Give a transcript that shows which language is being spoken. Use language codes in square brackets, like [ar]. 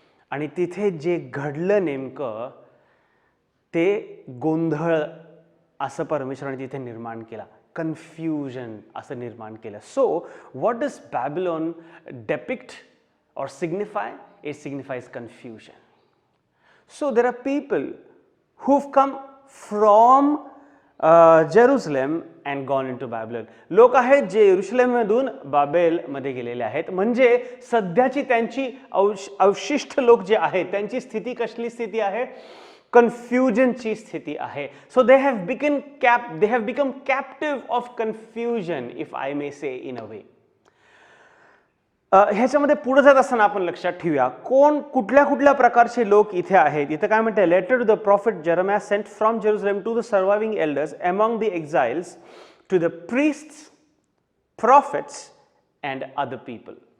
[mr] आणि तिथे जे घडलं नेमकं ते गोंधळ असं परमेश्वराने तिथे निर्माण केला, कन्फ्युजन असं निर्माण केलं. [en] So what does Babylon depict or signify? It signifies confusion. So there are people who've come from Jerusalem and gone into Babylon. [mr] लोक आहेत जे यरुशलेममधून बाबेलमध्ये गेलेले आहेत. म्हणजे सध्याची त्यांची अवशिष्ट लोक जे आहेत त्यांची स्थिती कसली स्थिती आहे? कन्फ्युजनची स्थिती आहे. [en] So they have become captive of confusion, if I may say in a way. [mr] ह्याच्यामध्ये पुढे जात असताना आपण लक्षात ठेवूया कुठल्या कुठल्या प्रकारचे लोक इथे आहेत. इथे काय म्हणते, [en] Letter to the prophet Jeremiah sent from Jerusalem to the surviving elders among the exiles to the priests, prophets and other people.